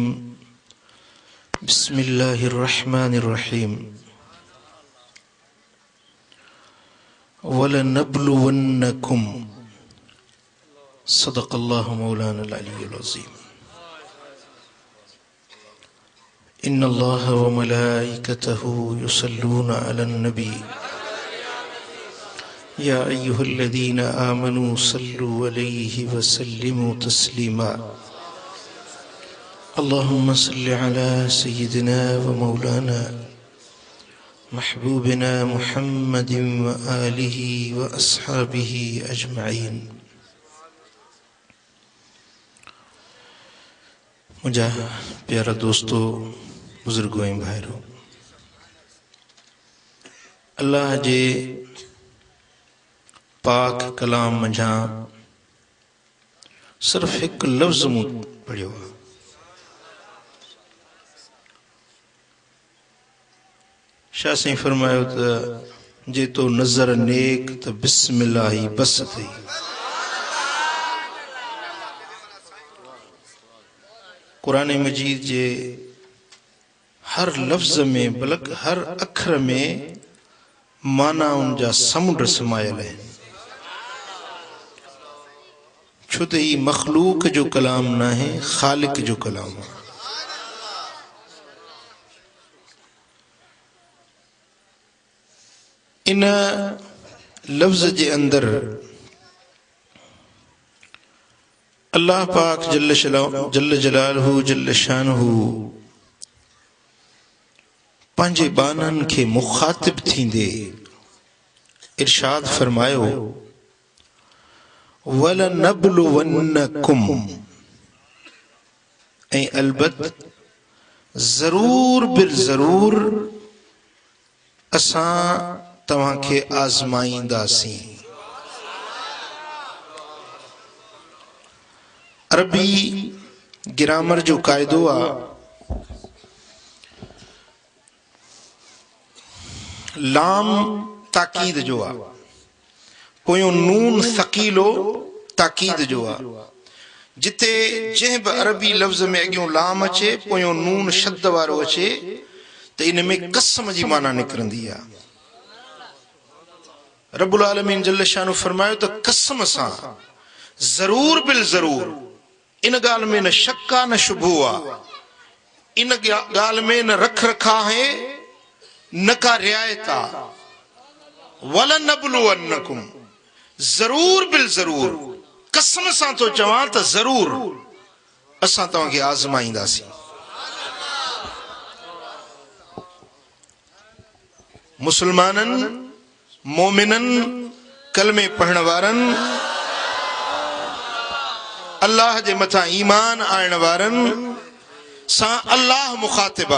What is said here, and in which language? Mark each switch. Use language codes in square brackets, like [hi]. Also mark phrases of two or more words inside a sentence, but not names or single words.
[ar] بسم الله الرحمن الرحيم. ولنبلونكم صدق الله مولانا العلي العظيم. إن الله و ملائكته يصلون على النبي يا أيها الذين آمنوا صلوا عليه و سلموا تسليما. اللهم صل على سيدنا و مولانا محبوبنا محمد و آله و أصحابه أجمعين. [sd] मुझा प्यारा दोस्तों, बुजुर्गों ऐं भाइरों, अल्लाह जे पाक कलाम मंझां सिर्फ एक लफ्ज़ मूं पढ़ियो। शाह साईं फरमायो त जे तो नज़र नेक त बिस्मिल्लाह ही बस थई। कुरान मजीद जे हर लफ्ज़ में बल्कि हर अखर में माना उनजा समुंड समायल है। छो त ही मखलूक जो कलाम न है, खालिक जो कलाम है। इन लफ्ज़ जे अंदर अल्लाह पाक [ar] جل جلاله جل شأنه [sd] पंहिंजे बाननि खे मुखातिब थींदे इरशाद फरमायो, वलनब्लुवन्नकुम, ऐं अलबत ज़रूर बिल ज़रूर असां तव्हांखे आज़माईंदासीं। अरबी ग्रामर जो कायदो आ, लाम ताकीद जो आ, पोयों नून सकीलो ताकीद जो आ। जिते जंहिं बि अरबी लफ्ज़ में अॻियों लाम अचे, पोयों नून शब्द वारो अचे, त इन में कसम जी माना निकिरंदी आ। [ar] رب العالمين جل شأنه [sd] फरमायो त कसम सां, ज़रूर बिल ज़रूर, इन ॻाल्हि में न शक आ न शुबो आ, इन ॻाल्हि में न रख रखा है न का रियायत आ। वलनब्लुवन्नकुम, ज़रूर बिल ज़रूर, कसम सां तो चवां त ज़रूर असां तव्हांखे आज़माईंदासीं। मुसलमाननि, मोमिननि, कलमे पढ़ण वारनि, अल्लाह जे मथां ईमान आणण वारनि सां अल्लाह मुखातिबा।